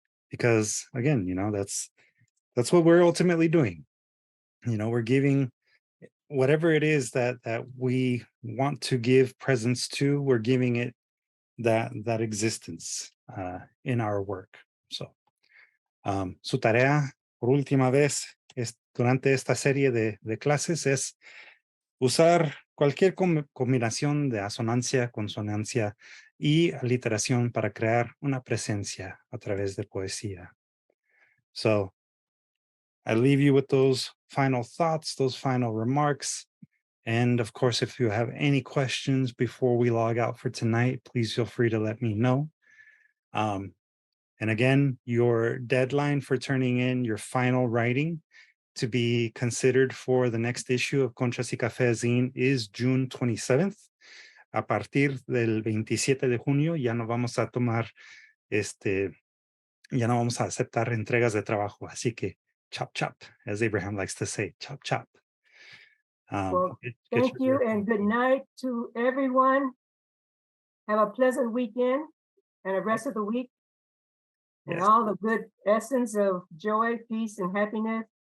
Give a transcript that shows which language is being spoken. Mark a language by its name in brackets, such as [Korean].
[English] Because again, that's what we're ultimately doing. We're giving whatever it is that we want to give presence to, we're giving it that existence in our work. [Spanish] So su tarea por última vez durante esta serie de clases es usar cualquier combinación de asonancia, consonancia y aliteración para crear una presencia a través de poesía. [English] So I leave you with those final thoughts, those final remarks. And of course, if you have any questions before we log out for tonight, please feel free to let me know. And again, your deadline for turning in your final writing to be considered for the next issue of Conchas y Café zine is June 27th. [Spanish] A partir del 27 de junio ya no vamos a tomar ya no vamos a aceptar entregas de trabajo. Así que [English] chop chop, as Abraham likes to say, chop chop. Well, thank you and good night to everyone. Have a pleasant weekend and the rest of the week. And all the good essence of joy, peace, and happiness.